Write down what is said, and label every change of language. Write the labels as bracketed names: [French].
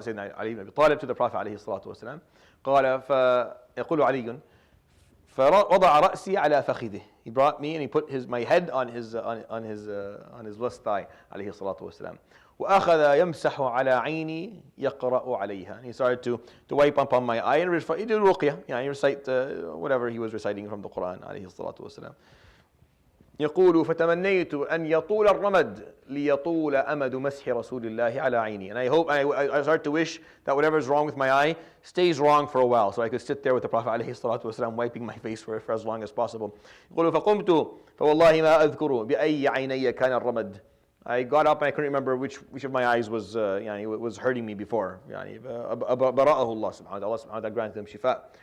[Arabic] سيدنا علي بن أبي طالب [English] to the Prophet [Arabic] عليه الصلاة والسلام. قال فيقول علي فوضع رأسي على فخذه. [English] He brought me and he put my head on his left thigh [Arabic] عليه الصلاة والسلام. وأخذ يمسح على عيني يقرأ عليها. [English] And he started to wipe upon my eye and he did ruqya. He recite whatever he was reciting from the Quran [Arabic] عليه الصلاة والسلام. يقول فتمنيت أن يطول الرمد ليطول أمد مسح رسول الله على عيني. [English] And I start to wish that whatever is wrong with my eye stays wrong for a while, so I could sit there with the Prophet [Arabic] عليه الصلاة والسلام [English] wiping my face for as long as possible. [Arabic] يقول فقمت فوالله ما أذكر بأي عيني كان الرمد. [English] I got up and I couldn't remember which of my eyes was was hurting me before. [Arabic] برأه الله سبحانه وتعالى [English] granted him [Arabic] شفاء.